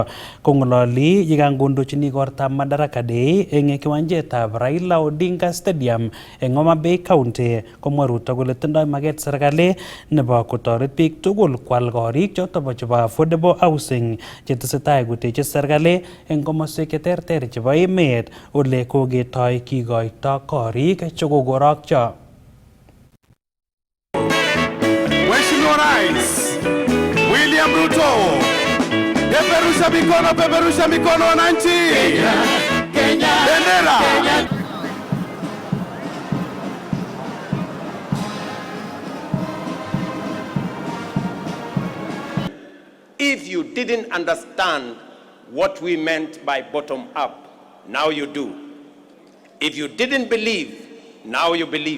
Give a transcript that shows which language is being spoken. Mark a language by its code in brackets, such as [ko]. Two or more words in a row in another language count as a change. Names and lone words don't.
[kln] Kong'ololi yekangondochini igortab Madaraka Day eng kiwanjetab Raila Odinga Stadium eng Homa Bay County komwa Ruto kole tindoi maket serikali nebo kotoret biik tugul kwal korik choto chebo [en] affordable housing [kln] chetesetai koteche serikali eng komoswek cheterter chebo emet ole koketoi kikoito korik chekokorokcho. [sw] Mheshimiwa Rais William Ruto, peperusha mikono wananchi. Kenya, bendera. Kenya. [en] If you didn't understand what we meant by bottom up, now you do. If you didn't believe, now you believe.